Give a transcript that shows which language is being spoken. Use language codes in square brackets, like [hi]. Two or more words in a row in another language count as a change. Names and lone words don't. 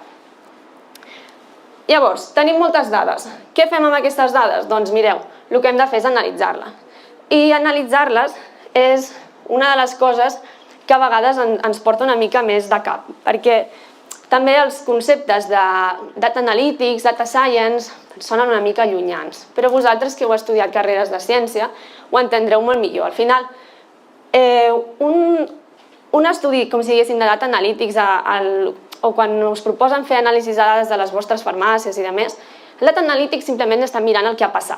[ca] Llavors, tenim moltes dades. Què fem amb aquestes dades? Doncs mireu, el que hem de fer és analitzar-les. I analitzar-les és una de les coses que a vegades ens porta una mica més de cap, perquè també els conceptes de [en] data analytics, data science, [ca] sonen una mica llunyans, però vosaltres que heu estudiat carreres de ciència ho entendreu molt millor. Al final, un estudi, com si diguéssim, de [en] data analytics [ca] o quan us proposen fer anàlisis de dades de les vostres farmàcies i demés, el [en] data analytics [ca] simplement està mirant el que ha passat.